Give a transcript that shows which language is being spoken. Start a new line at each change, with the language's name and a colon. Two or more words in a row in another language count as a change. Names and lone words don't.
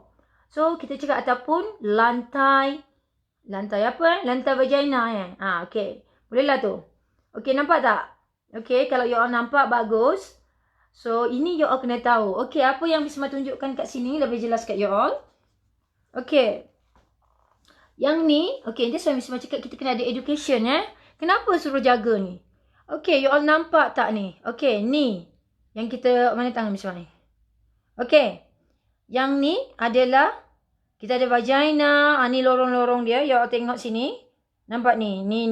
Malay: So, kita cakap ataupun lantai apa? Lantai vagina okay. Bolehlah tu. Okay, nampak tak? Okay, kalau
English: you all
Malay: nampak bagus. So, ini
English: you all
Malay: kena tahu. Okay, apa yang Miss Ma tunjukkan kat sini lebih jelas kat
English: you all.
Malay: Okay. Yang ni, okay,
English: this one
Malay: Miss Ma cakap kita kena ada education Kenapa suruh jaga ni? Okay,
English: you all
Malay: nampak tak ni? Okay, ni. Yang kita, mana tangan Miss Ma ni? Okay. Yang ni adalah, kita ada vagina. Ni lorong-lorong dia.
English: You all
Malay: tengok sini. Nampak ni? Ni.